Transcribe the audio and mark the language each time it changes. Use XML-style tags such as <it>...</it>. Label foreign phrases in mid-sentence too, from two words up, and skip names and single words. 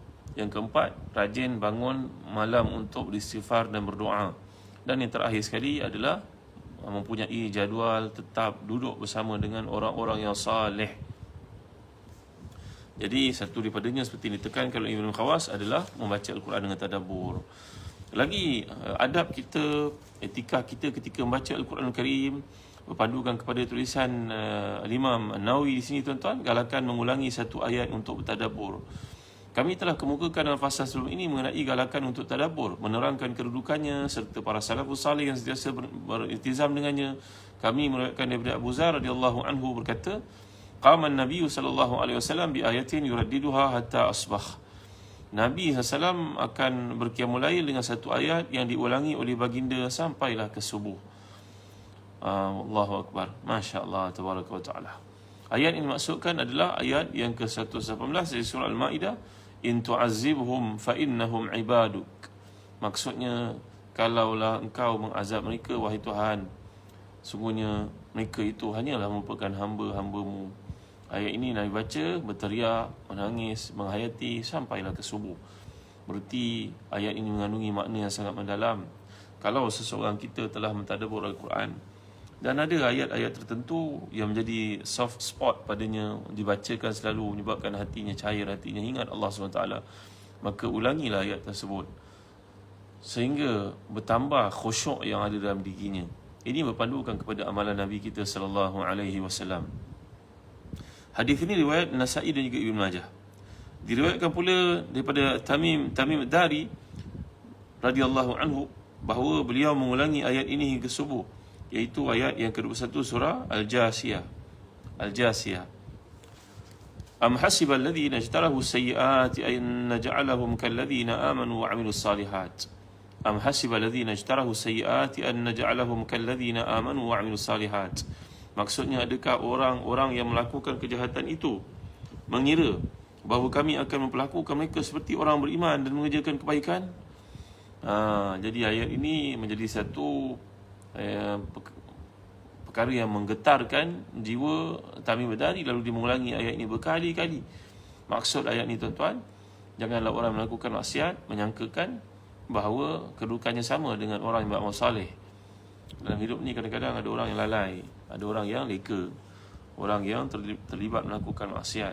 <ms>Yang keempat, rajin bangun malam untuk beristighfar dan berdoa. Dan yang terakhir sekali adalah mempunyai jadual tetap duduk bersama dengan orang-orang yang saleh. Jadi satu daripadanya seperti ditekankan oleh Ibn Khawas adalah membaca Al-Quran dengan tadabbur. Lagi adab kita, etika kita ketika membaca Al-Quran Al-Karim berpandukan kepada tulisan Imam Nawawi di sini, tuan-tuan, galakan mengulangi satu ayat untuk bertadabbur. Kami telah kemukakan dalam fasa sebelum ini mengenai galakan untuk tadabbur, menerangkan kedudukannya serta para</ms> <ar>السلف الصالح</ar> <ms>yang sentiasa beriltizam dengannya. Kami meriwayatkan daripada Abu Zar</ms> <ar>رضي الله عنه</ar> <ms>berkata,</ms> <ar>قام النبي صلى الله عليه وسلم بآية يرددها حتى أصبح.</ar> <ms>Nabi SAW akan berqiyamul lail dengan satu ayat yang diulangi oleh baginda sampailah ke subuh.</ms> <ar>الله أكبر. ما شاء الله تبارك وتعالى.</ar> <ms>Ayat ini maksudkan adalah ayat yang ke-118 dari surah Al-Maidah,</ms> <ar>إن تعذبهم فإنهم عبادك.</ar> <ms>Maksudnya, kalaulah engkau mengazab mereka, wahai Tuhan, sungguhnya mereka itu hanyalah merupakan hamba-hambamu. Ayat ini Nabi baca, berteriak, menangis, menghayati sampailah ke subuh. Berarti ayat ini mengandungi makna yang sangat mendalam. Kalau seseorang kita telah mentadabbur Al-Quran, dan ada ayat-ayat tertentu yang menjadi</ms> <en>soft spot</en> <ms>padanya, dibacakan selalu, menyebabkan hatinya cair, hatinya ingat Allah SWT, maka ulangilah ayat tersebut sehingga bertambah khusyuk yang ada dalam dirinya. Ini berpandukan kepada amalan Nabi kita</ms> <ar>صلى الله عليه وسلم.</ar> <ms>Hadis ini riwayat Nasa'i dan juga Ibn Majah. Diriwayatkan pula daripada Tamim Ad-Dari</ms> <ar>رضي الله عنه</ar> <ms>bahawa beliau mengulangi ayat ini hingga subuh, iaitu ayat yang ke-21 surah Al-Jasiyah.</ms> <ar>أم حسب الذين اجترحوا السيئات أن نجعلهم كالذين آمنوا وعملوا الصالحات. أم حسب الذين اجترحوا السيئات أن نجعلهم كالذين آمنوا وعملوا الصالحات.</ar> <ms>Maksudnya, adakah orang-orang yang melakukan kejahatan itu mengira bahawa kami akan memperlakukan mereka seperti orang beriman dan mengerjakan kebaikan? Jadi ayat ini menjadi satu perkara yang menggetarkan jiwa Tamim Ad-Dari, lalu dia mengulangi ayat ini berkali-kali. Maksud ayat ini, tuan-tuan, janganlah orang melakukan maksiat menyangkakan bahawa kedudukannya sama dengan orang yang beramal saleh. Dalam hidup ni kadang-kadang ada orang yang lalai, ada orang yang leka, orang yang terlibat melakukan maksiat.</ms>